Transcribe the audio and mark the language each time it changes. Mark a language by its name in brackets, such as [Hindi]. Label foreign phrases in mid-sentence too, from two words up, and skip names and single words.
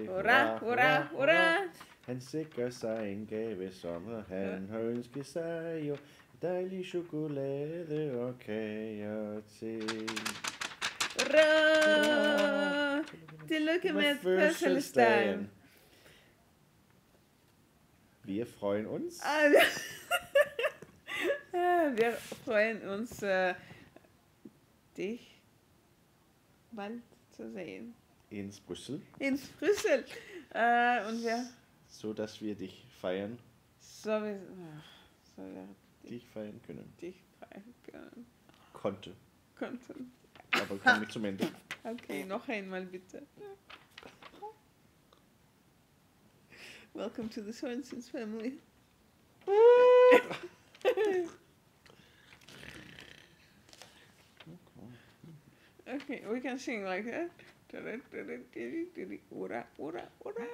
[Danish] Hurra, hurra, hurra. Han sikrer sig en gave, som han har ønsket sig jo. Dejlig chokolade og kager til. Hurra! Tillykke med fødselsdagen. [German] Wir freuen uns. Wir freuen uns, dich bald zu sehen. In Brüssel. In Brüssel. Und wir... So dass wir dich feiern. So wir Dich feiern können. Dich feiern können. Konnten. Aber kam nicht zum Ende. Okay, noch einmal bitte. [English] Welcome to the Sorensens family. Okay, we can sing like that. Ora, ora, ora.